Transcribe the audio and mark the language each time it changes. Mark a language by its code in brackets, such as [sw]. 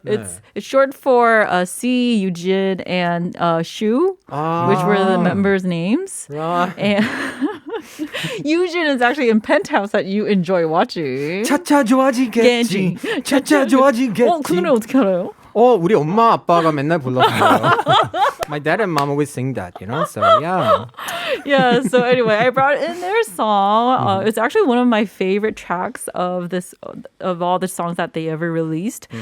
[en] It's short for C, Eugene, and Shu, which were the members' names. Right. And Eugene is actually in Penthouse that you enjoy watching. [ko] 차차 좋아지겠지. 차차 좋아지겠지. 그 노래 어떻게 알아요? 우리 엄마 아빠가 맨날 불렀어요. [en] My dad and mom always sing that, you know? So, yeah. Yeah, so anyway, I brought in their song. It's actually one of my favorite tracks of all the songs that they ever released.